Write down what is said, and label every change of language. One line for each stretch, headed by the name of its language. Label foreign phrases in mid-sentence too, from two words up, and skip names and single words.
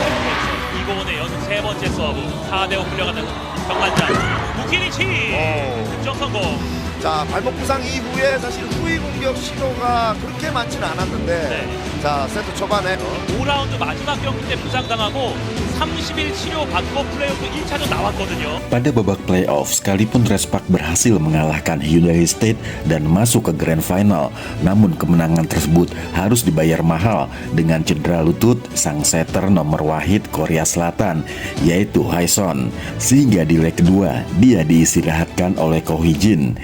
Korean: 이고은의 연속 세 번째 서브 4대5 끌려가는 정관장 쿠키리치 득점 성공. 자, 발목 부상 이후에 사실 후위 공격 시도가 그렇게 많지는 않았는데 네. 자, 세트 초반에 5라운드 마지막 경기 때 부상당하고 30일 치료 받고 플레이오프 1차전 나왔거든요.
Indonesian: Pada babak playoff, sekalipun Red Spark berhasil mengalahkan Hyundai State dan masuk ke
English: Grand Final,
Indonesian: namun kemenangan tersebut harus dibayar mahal dengan cedera lutut sang setter nomor wahid Korea Selatan, yaitu Hae-son. Sehingga di leg kedua, dia diistirahatkan oleh Ko Hee-jin.